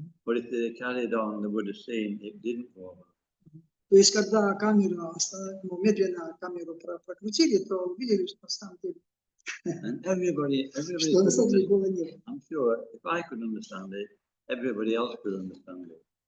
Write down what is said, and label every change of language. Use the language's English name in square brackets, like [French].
[English] But if they carried on, they would have seen it didn't go over. [Russian] То есть когда медленно камеру прокрутили, то увидели, что на самом деле, [English] And everybody [Russian] что на самом деле гола нет. [English] I'm sure if I could understand it, everybody else could understand it.